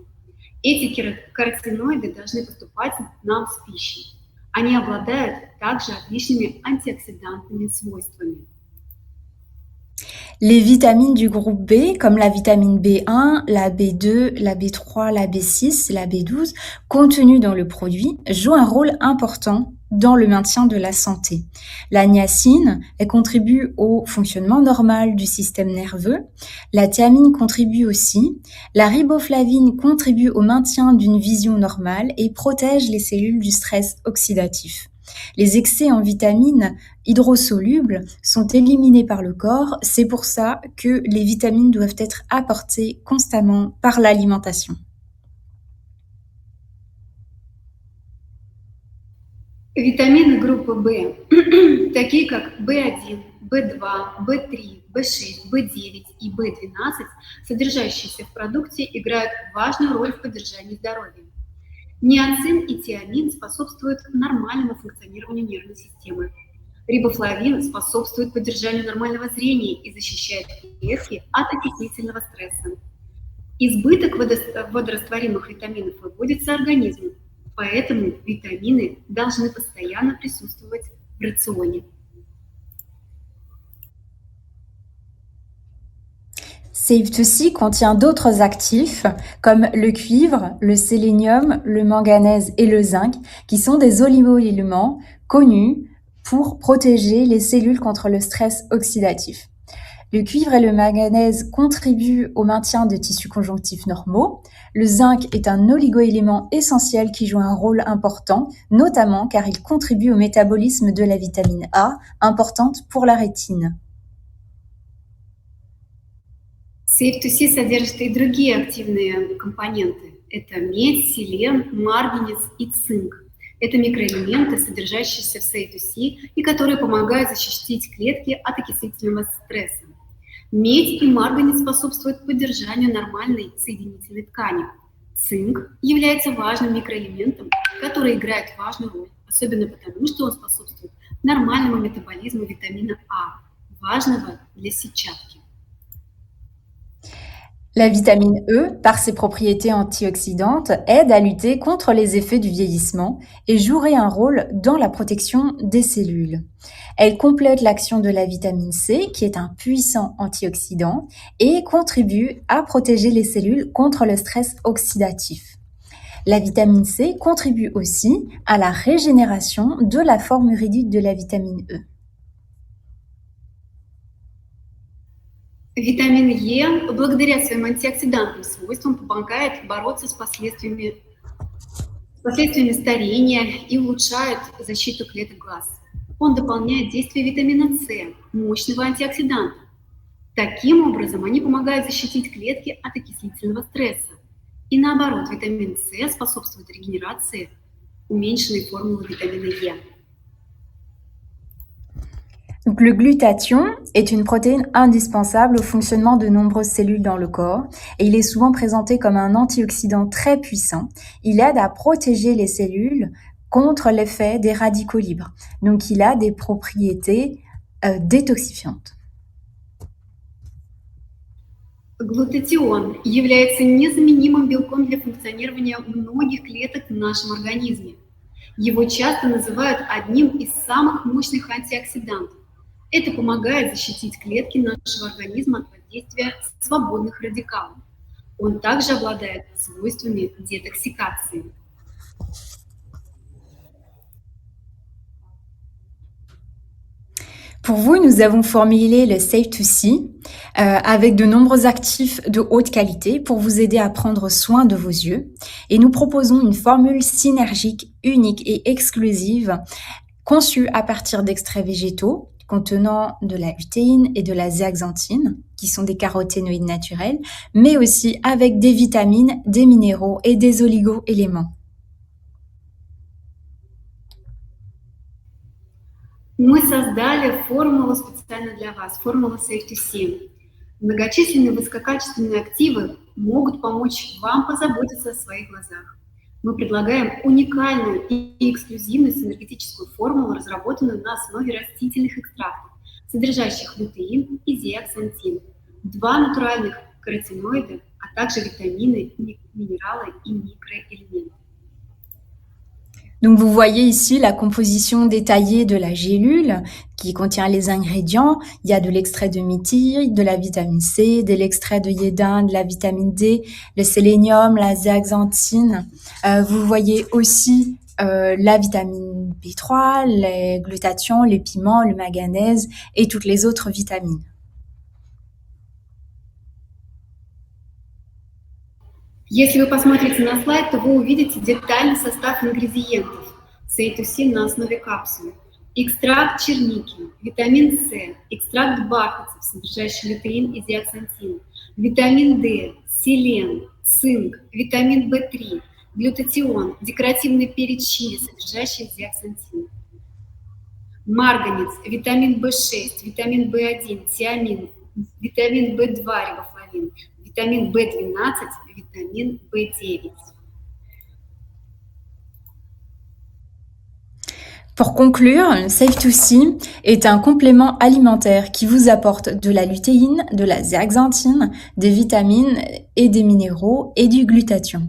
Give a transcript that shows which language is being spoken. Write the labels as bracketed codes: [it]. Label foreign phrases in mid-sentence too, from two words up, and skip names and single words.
[ru] Эти каротиноиды должны поступать нам с пищей. Они обладают также отличными антиоксидантными свойствами. [fr] Les vitamines du groupe B, comme la vitamine B1, la B2, la B3, la B6, la B12, contenues dans le produit, jouent un rôle important dans le maintien de la santé. La niacine, elle contribue au fonctionnement normal du système nerveux. La thiamine contribue aussi. La riboflavine contribue au maintien d'une vision normale et protège les cellules du stress oxydatif. Les excès en vitamines hydrosolubles sont éliminés par le corps, c'est pour ça que les vitamines doivent être apportées constamment par l'alimentation. [ru] Витамины группы В, такие как В1, В2, В3, В6, В9 и В12, содержащиеся в продукте, играют важную роль в поддержании здоровья. Ниацин и тиамин способствуют нормальному функционированию нервной системы. Рибофлавин способствует поддержанию нормального зрения и защищает клетки от окислительного стресса. Избыток водорастворимых витаминов выводится организмом, поэтому витамины должны постоянно присутствовать в рационе. [fr] Safe2C contient d'autres actifs comme le cuivre, le sélénium, le manganèse et le zinc qui sont des oligo-éléments connus pour protéger les cellules contre le stress oxydatif. Le cuivre et le manganèse contribuent au maintien de tissus conjonctifs normaux. Le zinc est un oligo-élément essentiel qui joue un rôle important, notamment car il contribue au métabolisme de la vitamine A, importante pour la rétine. [ru] Safe2C содержит и другие активные компоненты. Это медь, селен, марганец и цинк. Это микроэлементы, содержащиеся в Safe2C и которые помогают защитить клетки от окислительного стресса. Медь и марганец способствуют поддержанию нормальной соединительной ткани. Цинк является важным микроэлементом, который играет важную роль, особенно потому, что он способствует нормальному метаболизму витамина А, важного для сетчатки. [fr] La vitamine E, par ses propriétés antioxydantes, aide à lutter contre les effets du vieillissement et jouerait un rôle dans la protection des cellules. Elle complète l'action de la vitamine C, qui est un puissant antioxydant, et contribue à protéger les cellules contre le stress oxydatif. La vitamine C contribue aussi à la régénération de la forme réduite de la vitamine E. [ru] Витамин Е, благодаря своим антиоксидантным свойствам, помогает бороться с последствиями старения и улучшает защиту клеток глаз. Он дополняет действие витамина С, мощного антиоксиданта. Таким образом, они помогают защитить клетки от окислительного стресса. И наоборот, витамин С способствует регенерации уменьшенной формулы витамина Е. [fr] Donc, le glutathion est une protéine indispensable au fonctionnement de nombreuses cellules dans le corps et il est souvent présenté comme un antioxydant très puissant. Il aide à protéger les cellules contre l'effet des radicaux libres. Donc, il a des propriétés détoxifiantes. [ru] Глутатион является незаменимым белком для функционирования многих клеток в нашем организме. Его часто называют одним из самых мощных антиоксидантов. Это помогает защитить клетки нашего организма от воздействия свободных радикалов. Он также обладает свойствами детоксикации. [fr] Pour vous, nous avons formulé le Safe2C avec de nombreux actifs de haute qualité pour vous aider à prendre soin de vos yeux. Et nous proposons une formule synergique, unique et exclusive conçue à partir d'extraits végétaux contenant de la lutéine et de la zéaxanthine, qui sont des caroténoïdes naturels, mais aussi avec des vitamines, des minéraux et des oligo-éléments. [ru] Мы создали формулу специально для вас, формула Safe2C. Многочисленные высококачественные активы могут помочь вам позаботиться о своих глазах. Мы предлагаем уникальную и эксклюзивную синергетическую формулу, разработанную на основе растительных экстрактов, содержащих лютеин и зеаксантин, два натуральных каротиноида, а также витамины, минералы и микроэлементы. [fr] Donc vous voyez ici la composition détaillée de la gélule qui contient les ingrédients. Il y a de l'extrait de myrtille, de la vitamine C, de l'extrait de iodine, de la vitamine D, le sélénium, la zéaxanthine. Vous voyez aussi la vitamine B3, les glutations, les piments, le manganèse et toutes les autres vitamines. [ru] Если вы посмотрите на слайд, то вы увидите детальный состав ингредиентов Safe2C на основе капсулы. Экстракт черники, витамин С, экстракт бархатцев, содержащий лютеин и зеаксантин, витамин D, селен, цинк, витамин В3, глютатион, декоративный перец чили, содержащий зеаксантин, марганец, витамин В6, витамин В1, тиамин, витамин В2, рибофлавин, витамин B12, витамин B9. [fr] Pour conclure, Safe2C est un complément alimentaire qui vous apporte de la lutéine, de la zéaxanthine, des vitamines et des minéraux et du glutathion.